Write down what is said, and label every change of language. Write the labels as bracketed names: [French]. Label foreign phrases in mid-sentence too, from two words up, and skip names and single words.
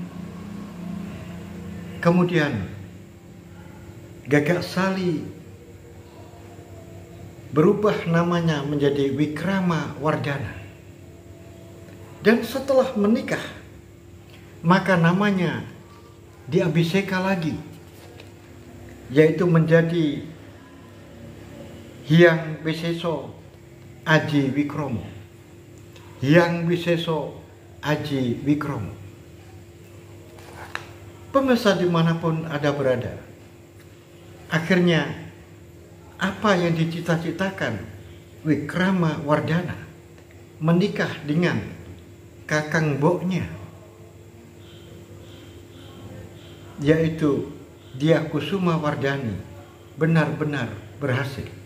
[Indonesian] Kemudian Gagak Sali berubah namanya menjadi Wikramawardhana. Dan setelah menikah, maka namanya diabhiseka lagi, yaitu menjadi Hyang Wiseso Aji Wikromo. Hyang Wiseso Aji Wikromo. Pemirsa dimanapun Anda berada, akhirnya apa yang dicita-citakan Wikramawardhana, menikah dengan kakang mboknya, yaitu Dyah Kusuma Wardhani, benar-benar berhasil.